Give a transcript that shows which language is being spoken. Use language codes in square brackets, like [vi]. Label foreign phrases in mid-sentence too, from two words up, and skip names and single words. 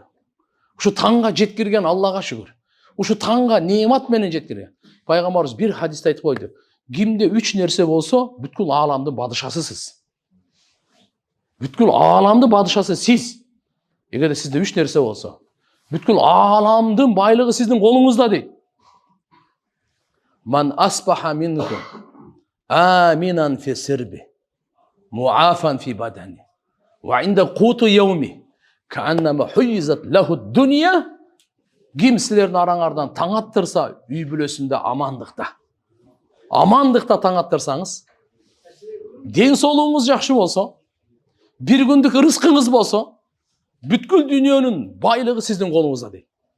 [ky] Ушу таңга жеткирген Аллага шүгүр. Ушу таңга неемат менен жеткирген. Пайгамбарыбыз бир хадисте айтып койду. Кимде 3 нерсе болсо, бүткүл ааламдын падышасысыз. Бүткүл ааламдын падышасы сиз. Эгерде сизде 3 нерсе болсо, бүткүл ааламдын байлыгы сиздин колуңузда дейт. [ar] من أصبح منكم آمنا في سربه معافى في بدنه وعنده قوت يومه فكأنما حيزت له الدنيا. [ky] Ким силердин араңардан таң аттырса, үй бүлөсүндө амандыкта. Амандыкта таң аттырсаңыз, ден соолугуңуз жакшы болсо, бир күндүк рызкыңыз болсо, бүткүл дүйнөнүн байлыгы сиздин колуңузда дейт.